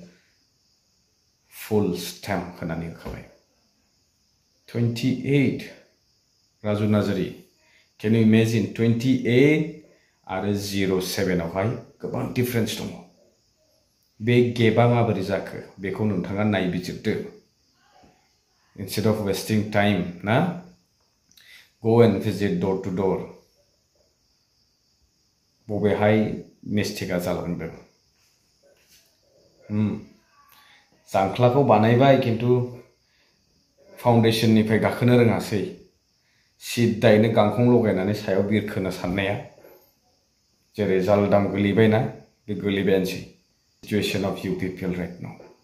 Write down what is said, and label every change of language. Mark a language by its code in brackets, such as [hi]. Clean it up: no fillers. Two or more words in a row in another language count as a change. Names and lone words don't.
[brx] फुल स्टैम्प होनानै होखाबाय 28 राजु नार्जारी [en] Can you imagine [brx] 28 आरो 07 आवहाय गोबां डिफरेन्स दङ बे गेपआ माबोरै जाखो बेखौ नोंथाङा नायबिजिरदो [en] instead of wasting time [brx] ना [en] go and visit door to door [brx] बबेहाय मिस्टेकआ जालांदों जांख्लाखौ बानायबाय किन्तु फाउन्डेशननिफ्राय गाखोनो रोङासै सिद्दायैनो गांखं लगायनानै सायाव बिरखोनो साननाया जेरै जालदाम गोलैबायना बे गोलैबायानोसै [en] situation of UPPL right now